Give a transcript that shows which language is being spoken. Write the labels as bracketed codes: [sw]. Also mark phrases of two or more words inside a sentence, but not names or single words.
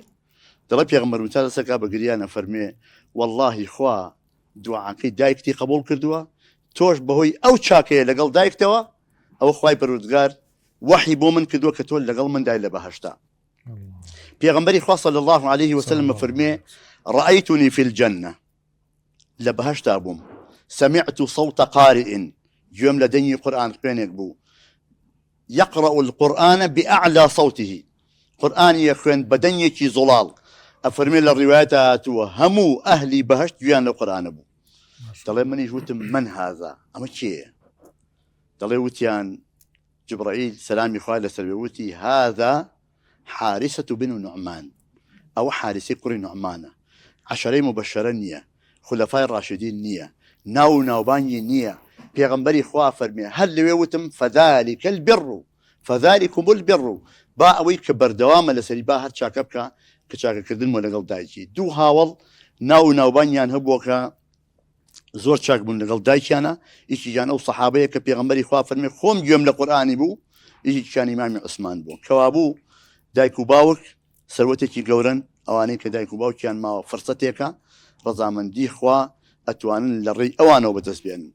[ckb] دەڵێ پێغەمبەر موسا دەسەکا بە گریانە فەرمێ وەڵڵاهی خوا دوعاکەی دایکتی قبول کردووە تۆش بەهۆی ئەو چاکەیە لەگەڵ دایکتەوە ئەوە خوای پەروەردگار وحی بۆ من کردووە کە تۆ لەگەڵ مندای لە بەهەشتا. پێغەمبەری خوا [ar] صلی الله عليه وسلم [ckb] فەرمێ [ar] رأيتني في الجنة [ckb] لە بەهەشتا بووم [ar] سمعت صوت قارئ [ckb] گوێم لە دەنگی قورئان خوێنێک بوو [ar] يقرأ القرآن بأعلى صوته [ckb] قرآن خوێن بە دەنگێکی زوڵاڵ. ئەفەرمێ لە ڕیوایەتە هاتووە هەموو ئەهلی بەهەشت گویان لە قورئانە بوو. دەڵێ منیش وتم [ar] من هذا [ckb] ئەمە کێیە؟ دەڵێ وتیان جبرائیل سەلامی خوای لەسەر بێ وتی [ar] هذا حارسة بن نعمان [ckb] ئەوە حارسەی کوڕی نوعمانە عەشەرەی مبەشەرە نییە خولەفای ڕاشدین نییە ناو و ناوبانگی نییە. پێغەمبەری خوا فەرمێ هەر لەوێ وتم [ar] فذلك البر فذلكم البر [ckb] با ئەوەی کە بەردەوامە لەسەری با هەر چاکە بکە کە چاکەکردن وە لەگەڵ دایکی. دوو هاوڵ ناو و ناوبانیان هەبووە کە زۆر چاک بوون لەگەڵ دایکیانە. یەکییان ئەو سەحابەیە کە پێغەمبەری خوا فەرمێ خۆم گوێم لە قورئانی بوو یەکییان ئیمامی عوسمان بوو کەوا بوو دایک و باوک سەروەتێکی گەورن ئەوانەی کە دایک و باوکیان ماوە فرسەتێکە ڕەزامەندی خوا ئەتوانن لە ڕێی ئەوانەوە بەدەست بێنن.